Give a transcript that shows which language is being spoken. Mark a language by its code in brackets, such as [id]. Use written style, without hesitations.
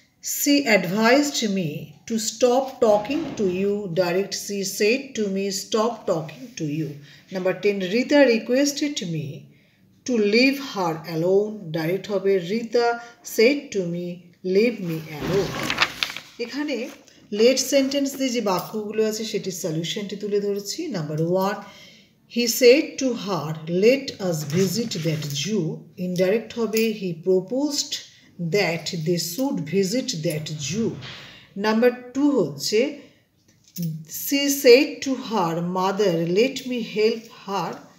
[en] She advised me to stop talking to you. Direct, she said to me, stop talking to you. Number 10. Rita requested me to leave her alone. Direct, Rita said to me, leave me alone. [bn] এখানে late sentence দিয়ে যে বাক্যগুলো আছে সেটির সলিউশনটি তুলে ধরেছি। [en] Number 1. He said to her, let us visit that Jew. Indirect, he proposed that they should visit that Jew. Number 2 she said to her mother, let me help her.